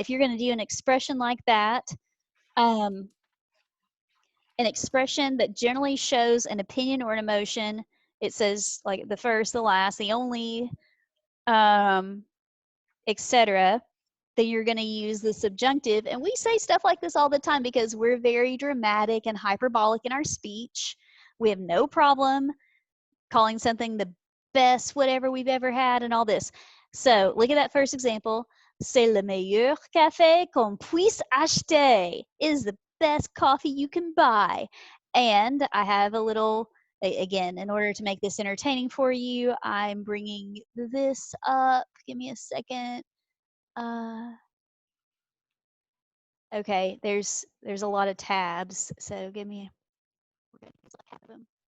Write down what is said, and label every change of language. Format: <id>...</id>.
<en>If you're going to do an expression like that, an expression that generally shows an opinion or an emotion, it says like the first, the last, the only, etc., then you're going to use the subjunctive. And we say stuff like this all the time because we're very dramatic and hyperbolic in our speech. We have no problem calling something the best whatever we've ever had and all this. So look at that first example.</en> <fr>C'est le meilleur café qu'on puisse acheter.</fr> <en>It is the best coffee you can buy. And I have a little, again, in order to make this entertaining for you, I'm bringing this up. Give me a second. Okay, there's a lot of tabs, so we're gonna use like half of them.</en>